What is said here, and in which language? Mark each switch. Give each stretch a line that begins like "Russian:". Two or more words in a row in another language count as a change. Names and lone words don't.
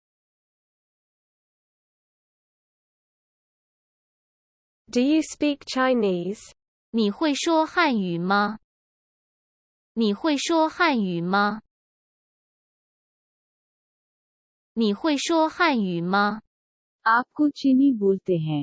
English: Do you speak Chinese?
Chinese: 你会说汉语吗？你会说汉语吗？你会说汉语吗？
Urdu: آپ کو چینی بولتے ہیں.